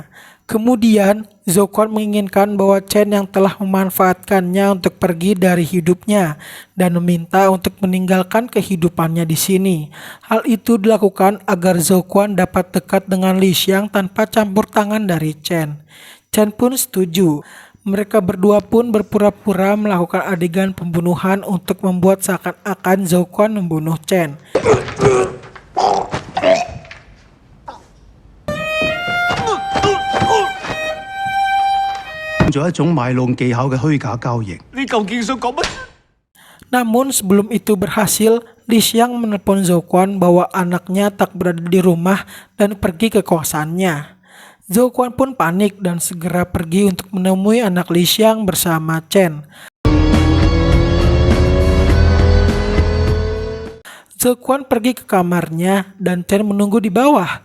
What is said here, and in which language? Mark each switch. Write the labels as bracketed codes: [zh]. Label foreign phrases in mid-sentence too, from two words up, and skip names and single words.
[id] Kemudian, Zhou Quan menginginkan bahwa Chen yang telah memanfaatkannya untuk pergi dari hidupnya dan meminta untuk meninggalkan kehidupannya di sini. Hal itu dilakukan agar Zhou Quan dapat dekat dengan Li Xiang tanpa campur tangan dari Chen. Chen pun setuju. Mereka berdua pun berpura-pura melakukan adegan pembunuhan untuk membuat seakan-akan Zhou Quan membunuh Chen. [yue] 咗一種賣弄技巧嘅虛假交易。你究竟想講乜？ [id] Namun sebelum itu berhasil, Li Xiang menelpon Zhou Quan bahwa anaknya tak berada di rumah dan pergi ke kosannya. Zhou Quan pun panik dan segera pergi untuk menemui anak Li Xiang bersama Chen. Zhou Quan pergi ke kamarnya dan Chen menunggu di bawah.